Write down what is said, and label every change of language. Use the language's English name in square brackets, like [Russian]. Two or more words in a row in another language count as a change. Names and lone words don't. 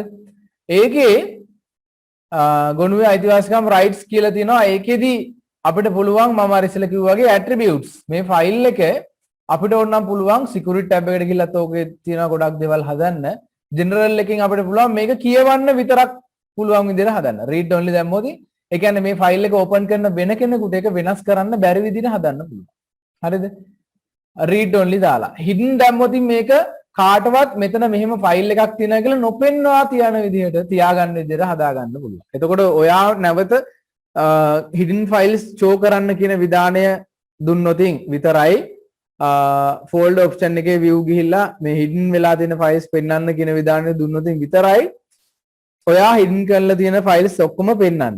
[Sinhala] ඒකේ ගොනුවේ අයිතිවාසිකම් rights කියලා තියෙනවා. ඒකෙදි අපිට පුළුවන් මම අර ඉස්සෙල්ලා කිව්වා වගේ attributes මේ ෆයිල් එක අපිට ඕනනම් පුළුවන් [English] security tab [Sinhala] එකට ගිහිල්ලත් ඕකේ තියෙන ගොඩක් දේවල් හදන්න. general එකකින් අපිට පුළුවන් මේක කියවන්න විතරක් පුළුවන් විදිහට හදන්න. [English] read only [Sinhala] දැම්මොත් ඒ කියන්නේ මේ ෆයිල් එක open කරන වෙන කෙනෙකුට ඒක වෙනස් කරන්න බැරි විදිහට හදන්න පුළුවන්. හරිද? [English] read only [Sinhala] දාලා. hidden දැම්මොත් මේක කාටවත් මෙතන මෙහෙම ෆයිල් එකක් තියෙනවා කියලා නොපෙන්වා තියන විදිහට තියාගන්න විදිහට හදාගන්න පුළුවන්. එතකොට ඔයා නැවත [English] hidden files show [Sinhala] කරන්න කියන විධානය දුන්නොතින් විතරයි [English] folder option [Sinhala] එකේ view ගිහිල්ලා මේ hidden වෙලා තියෙන files පෙන්වන්න කියන විධානය දුන්නොතින් විතරයි ඔයා hidden කරලා තියෙන files ඔක්කොම පෙන්වන්නේ.